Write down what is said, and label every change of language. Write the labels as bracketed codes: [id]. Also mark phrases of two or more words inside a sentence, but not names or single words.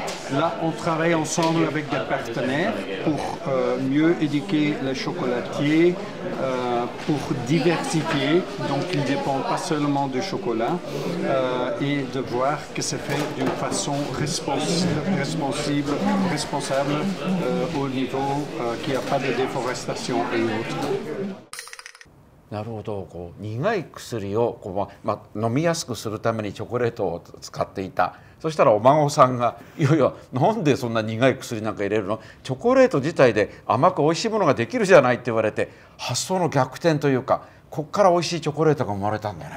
[fr] Là, on travaille ensemble avec des partenaires pour mieux éduquer les chocolatiers, pour diversifier, donc ils ne dépendent pas seulement du chocolat, et de voir que c'est fait d'une façon responsable au niveau qu'il n'y a pas de déforestation et autres. [ja] なるほど、こう苦い薬をこう、飲みやすくするためにチョコレートを使っていた。そしたらお孫さんが「いやいやなんでそんな苦い薬なんか入れるの？チョコレート自体で甘く美味しいものができるじゃない」って言われて、発想の逆転というか、こっから美味しいチョコレートが生まれたんだよね。